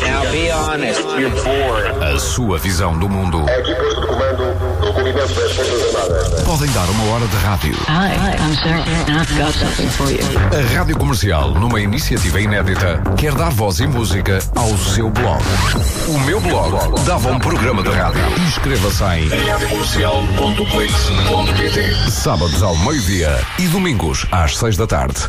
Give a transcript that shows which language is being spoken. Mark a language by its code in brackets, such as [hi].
[en] Now be honest, you're bored. [pt] A sua visão do mundo. É aqui posto de comando do cumprimento das Forças Armadas. Podem dar uma hora de rádio. [en] Hi, I'm Sarah, and I've got something for you. [pt] A Rádio Comercial, numa iniciativa inédita, quer dar voz e música ao seu blog. O meu blog dava um programa de rádio. Inscreva-se em radiocomercial.plix.pt. Sábados ao meio-dia e domingos às 6 da tarde.